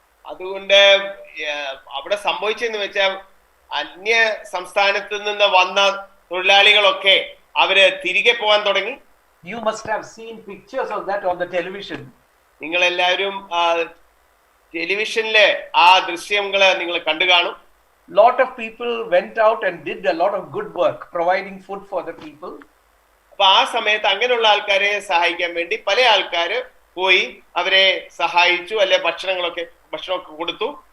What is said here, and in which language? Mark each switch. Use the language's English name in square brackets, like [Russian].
[Malayalam] അതുകൊണ്ട് അവിടെ സംഭവിച്ചെന്ന് വെച്ചാൽ അന്യ സംസ്ഥാനത്ത് നിന്ന് വന്ന തൊഴിലാളികളൊക്കെ അവര് തിരികെ പോകാൻ തുടങ്ങി. [English] You must have seen pictures of that on the television. [Malayalam] നിങ്ങൾ എല്ലാവരും ടെലിവിഷനിലെ ആ ദൃശ്യങ്ങള് നിങ്ങൾ കണ്ടു കാണും. [English] Lot of people went out and did a lot of good work providing food for the people. [Malayalam] അപ്പൊ ആ സമയത്ത് അങ്ങനെയുള്ള ആൾക്കാരെ സഹായിക്കാൻ വേണ്ടി പല ആൾക്കാര് പോയി അവരെ സഹായിച്ചു, അല്ലെ ഭക്ഷണമൊക്കെ കൊടുത്തു.